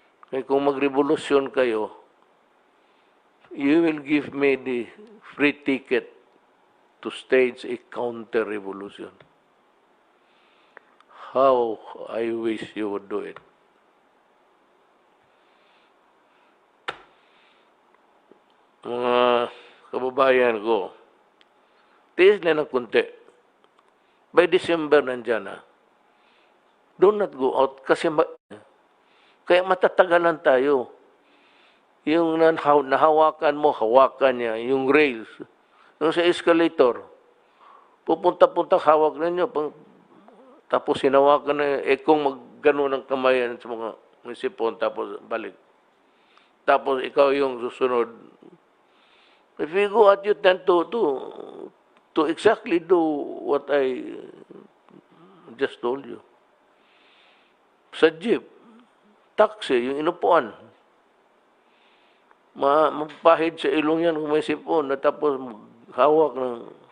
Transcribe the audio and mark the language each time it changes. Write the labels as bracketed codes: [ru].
[tl] Kaya kung magrevolusyon kayo, [en] you will give me the free ticket to stage a counter-revolution. How I wish you would do it. [tl] Mga kababayan ko, tiis na ng kunti. [en] By December [tl] nandyan na. [en] Do not go out [tl] kasi kaya matatagalan tayo. Yung nahawakan mo, hawakan niya. Yung rails. Yung sa escalator, pupunta-punta hawak ninyo. Tapos hinawakan na, kung maggano ng kamayan sa mga sipon, tapos balik. Tapos ikaw yung susunod. [en] If you go out, you tend to exactly do what I just told you. [tl] Sa jeep, taxi, yung inupuan. magpahid sa ilong yan kung may sipon, at tapos hawak ng...